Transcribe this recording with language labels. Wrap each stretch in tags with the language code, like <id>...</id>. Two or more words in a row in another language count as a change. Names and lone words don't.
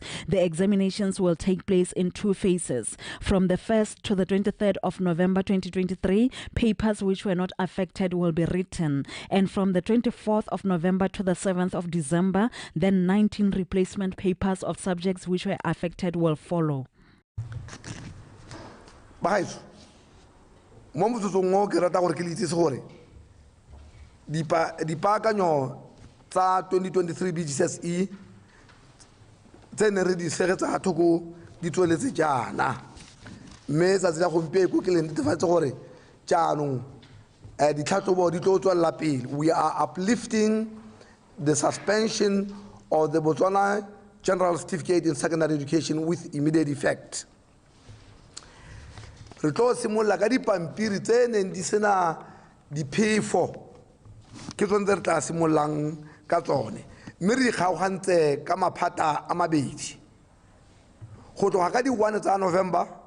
<en>The examinations will take place in 2 phases. From the 1st to the 23rd of November 2023, papers which were not affected will be written. And from the 24th of November to the 7th of December, then 19 replacement papers of subjects which were affected will follow.</en> <tn>Mo motsotsong o ke rata gore ke le itsese gore dipaakanyo tsa 2023 BGCSE tse ne re di segetsa thoko di tsweletse jaana mme tsatsi la gompieko ke le netefatse gore jaanong ditlhatlhobo di tlo tswelela pele.</tn> <en>We are uplifting the suspension of the Botswana General Certificate in Secondary Education with immediate effect.</en> <tn>Re tlo simolla ka dipampiri tse neng di sena diphefo ke tsone re tla simollang ka tsone mme re ikgaogantse ka maphata a mabedi go tloga ka di 1 tsa November</tn>